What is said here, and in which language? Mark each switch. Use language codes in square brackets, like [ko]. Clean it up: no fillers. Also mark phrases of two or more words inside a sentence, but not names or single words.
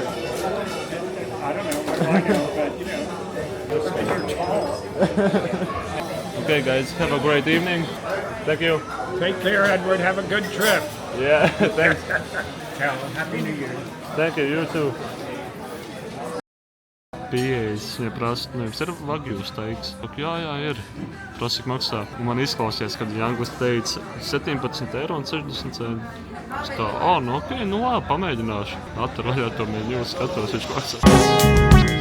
[en] I don't know. What do I know? But, you know, and you're tall. Okay, guys, have a great evening. Thank you. Take care, Edward. Have a good trip. Yeah, thanks. Callum, Happy New Year. Thank you, you too. [lv] Pieejas, ja prasa, nevis ir Wagyu steiks. Jā, ir. Prasa, cik maksā. Un man izklausījās, kad viņi angliski teica 17,60 eiro. Es tā, nu ok, nu labi, pamēģināšu. Atver vaļā to menu, skatos, viņš maksā.